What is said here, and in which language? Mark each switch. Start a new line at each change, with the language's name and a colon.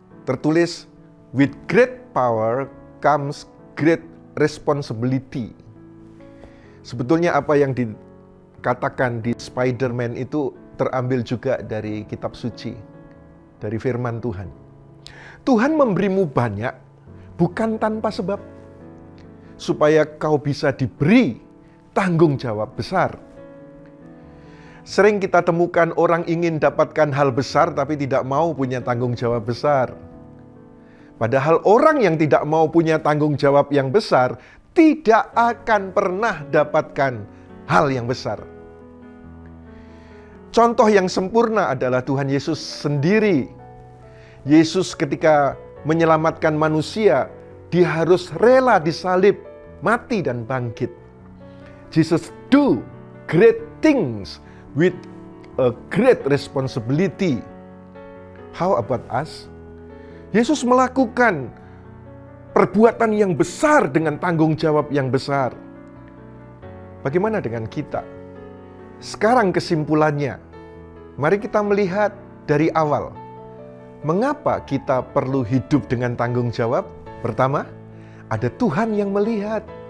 Indonesian: Tertulis,
English: with great power comes great responsibility.
Indonesian: Sebetulnya apa yang dikatakan di Spider-Man itu terambil juga dari kitab suci, dari firman Tuhan. Tuhan memberimu banyak bukan tanpa sebab, supaya kau bisa diberi tanggung jawab besar. Sering kita temukan orang ingin dapatkan hal besar tapi tidak mau punya tanggung jawab besar. Padahal orang yang tidak mau punya tanggung jawab yang besar tidak akan pernah dapatkan hal yang besar. Contoh yang sempurna adalah Tuhan Yesus sendiri. Yesus ketika menyelamatkan manusia, dia harus rela disalib, mati dan bangkit.
English: Jesus do great things with a great responsibility. How about us?
Indonesian: Yesus melakukan perbuatan yang besar dengan tanggung jawab yang besar. Bagaimana dengan kita? Sekarang kesimpulannya, mari kita melihat dari awal. Mengapa kita perlu hidup dengan tanggung jawab? Pertama, ada Tuhan yang melihat.